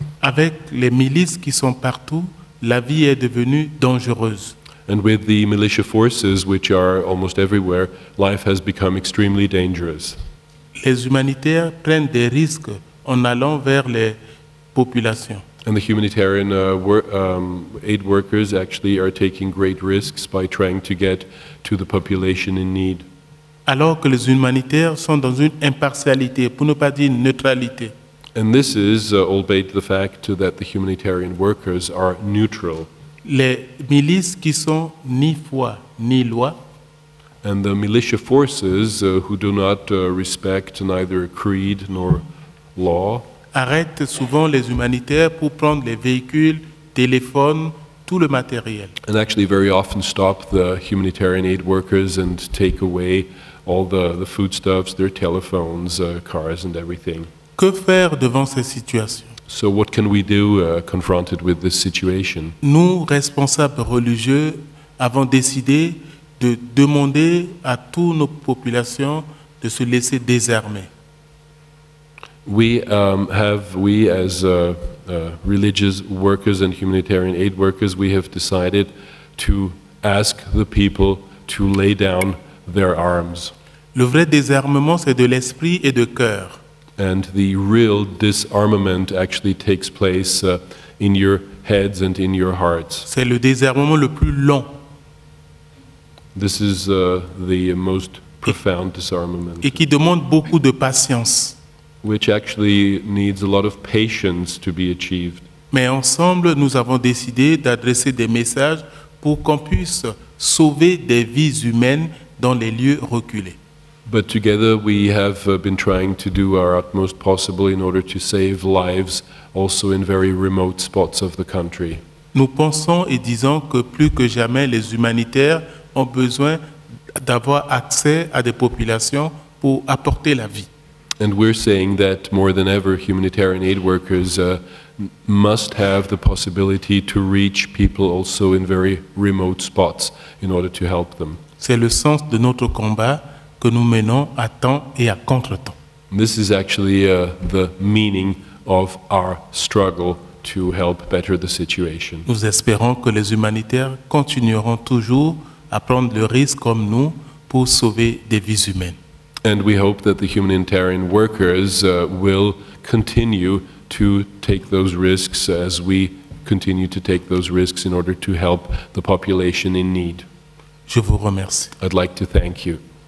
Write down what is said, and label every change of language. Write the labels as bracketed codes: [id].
[fr] Avec les milices qui sont partout, la vie est devenue dangereuse. [en] And with the militia forces, which are almost everywhere, life has become extremely dangerous. [fr] Les humanitaires prennent des risques en allant vers les populations. [en] And the humanitarian aid workers actually are taking great risks by trying to get to the population in need. [fr] Alors que les humanitaires sont dans une impartialité, pour ne pas dire une neutralité. [en] And this is albeit the fact that the humanitarian workers are neutral. [fr] Les milices qui sont ni foi ni loi [en] And the militia forces who do not respect neither creed nor law [fr] arrêtent souvent les humanitaires pour prendre les véhicules, téléphones, tout le matériel. [en] and actually very often stop the humanitarian aid workers and take away all the foodstuffs, their telephones, cars and everything. [fr] Que faire devant ces situations? [en] So what can we do confronted with this situation? [fr] Nous, responsables religieux, avons décidé de demander à toutes nos populations de se laisser désarmer. [en] We as religious workers and humanitarian aid workers, we have decided to ask the people to lay down their arms. [fr] Le vrai désarmement, c'est de l'esprit et de cœur. [en] And the real disarmament actually takes place in your heads and in your hearts. [fr] C'est le désarmement le plus long [en] This is the most profound disarmament, [fr] et qui demande beaucoup de patience. [en] which actually needs a lot of patience to be achieved. [fr] Mais ensemble, nous avons décidé d'adresser des messages pour qu'on puisse sauver des vies humaines dans les lieux reculés. [en] But together we have been trying to do our utmost possible in order to save lives also in very remote spots of the country. [fr] Nous pensons et disons que plus que jamais les humanitaires ont besoin d'avoir accès à des populations pour apporter la vie. [en] And we're saying that more than ever humanitarian aid workers must have the possibility to reach people also in very remote spots in order to help them. [fr] C'est le sens de notre combat que nous menons à temps et à contre-temps. [en] This is actually the meaning of our struggle to help better the situation. [fr] Nous espérons que les humanitaires continueront toujours à prendre le risque comme nous pour sauver des vies humaines. [en] And we hope that the humanitarian workers will continue to take those risks as we continue to take those risks in order to help the population in need. [fr] Je vous remercie. [en] I'd like to thank you.